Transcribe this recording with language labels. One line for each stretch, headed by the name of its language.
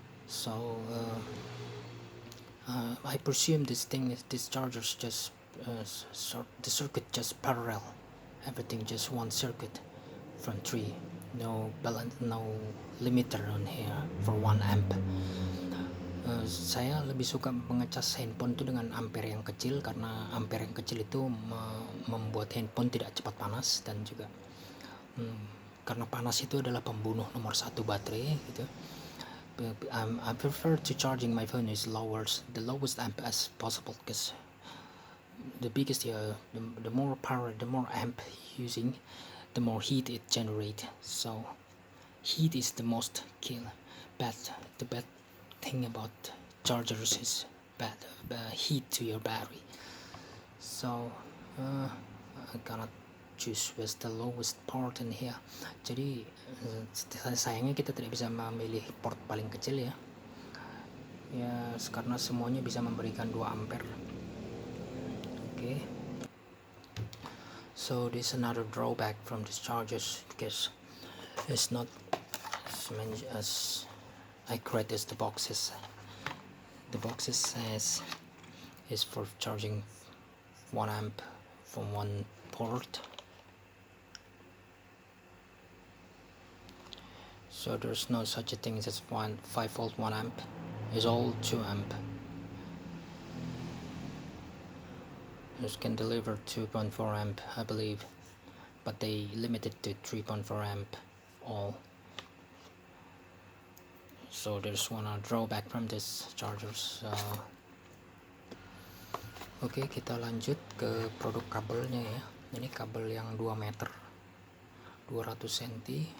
English: So I presume this chargers just the circuit just parallel, everything just one circuit from 3, no balance, no limiter on here for 1 amp.
Indonesian: Saya lebih suka mengecas handphone itu dengan ampere yang kecil, karena ampere yang kecil itu membuat handphone tidak cepat panas, dan juga karena panas itu adalah pembunuh nomor 1 baterai gitu.
English: I prefer to charging my phone is the lowest amp as possible, because the biggest the more power, the more amp using, the more heat it generate. So heat is the most the bad thing about chargers is bad heat to your battery. So I cannot choose with the lowest port in here.
Indonesian: Jadi sayangnya kita tidak bisa memilih port paling kecil ya. Ya, karena semuanya bisa memberikan 2 ampere.
English: Okay. So this is another drawback from these chargers, because it's not as accurate as the boxes. The boxes says is for charging 1 amp from 1 port. So there's no such a thing as 5 volt 1 amp. It's all 2 amp. This can deliver 2.4 amp, I believe, but they limited to 3.4 amp all. So there's one drawback from this chargers.
Indonesian: Oke, kita lanjut ke produk kabelnya ya. Ini kabel yang 2 meter, 200 cm.